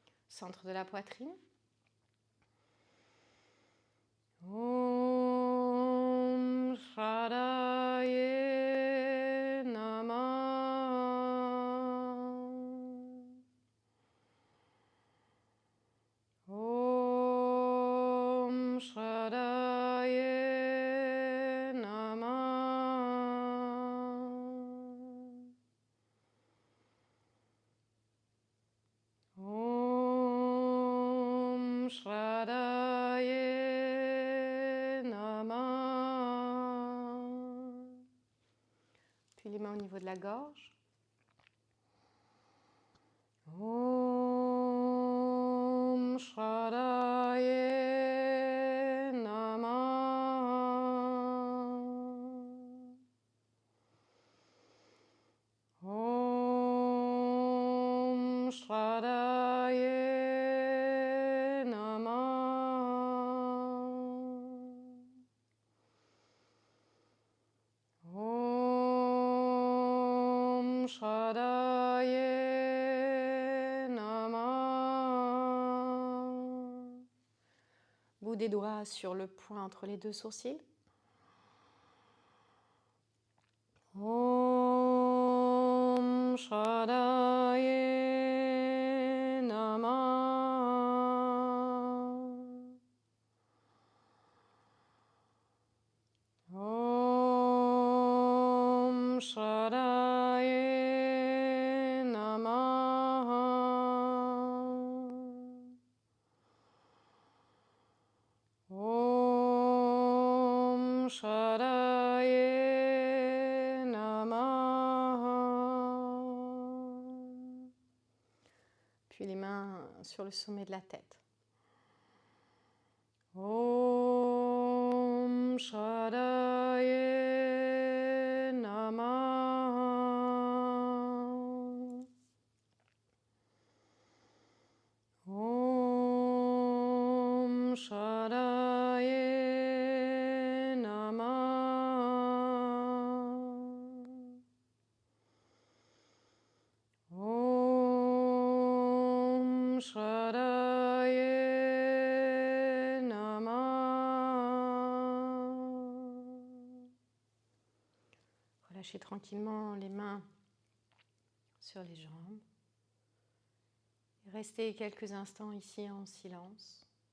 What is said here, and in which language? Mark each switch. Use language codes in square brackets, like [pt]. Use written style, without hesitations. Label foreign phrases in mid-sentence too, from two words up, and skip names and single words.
[fr] centre de la poitrine. [sa] ॐ शदाये नमः. ॐ शदाये नमः. ॐ शदाये नमः. [fr] Puis les mains au niveau de la gorge. [sa] ॐ शदाये नमः. ॐ शदाये नमः. ॐ शदाये नमः. [fr] Bout des doigts sur le point entre les deux sourcils. [sa] ॐ शदाये नमः. ॐ शदाये नमः. ॐ शदाये नमः. [fr] Puis les mains sur le sommet de la tête. [sa] ॐ शदाये नमः. ॐ शदाये नमः. ॐ शदाये नमः. [fr] Relâchez tranquillement les mains sur les jambes. Restez quelques instants ici en silence.